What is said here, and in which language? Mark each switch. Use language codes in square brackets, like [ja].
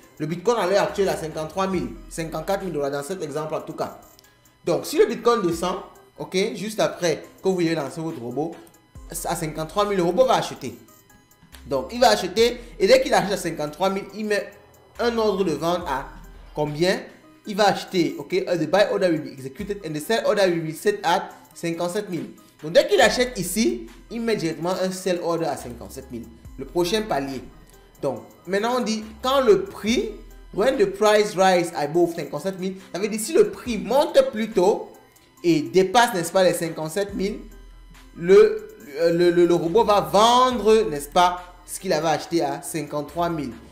[fr] Le Bitcoin à l'heure actuelle à 53 000, 54 000 $ dans cet exemple en tout cas. Donc, si le Bitcoin descend, OK, juste après que vous ayez lancé votre robot, à 53 000, le robot va acheter. Donc, il va acheter et dès qu'il achète à 53 000, il met un ordre de vente à combien? Il va acheter, [en] OK, the buy order will be executed and the sell order will be set at 57 000. [fr] Donc, dès qu'il achète ici, il met directement un sell order à 57 000. Le prochain palier. Donc, maintenant on dit, quand le prix, [en] when the price rise above 57 000, [fr] ça veut dire si le prix monte plus tôt, et dépasse, n'est-ce pas, les 57 000, le robot va vendre, n'est-ce pas, ce qu'il avait acheté à 53 000.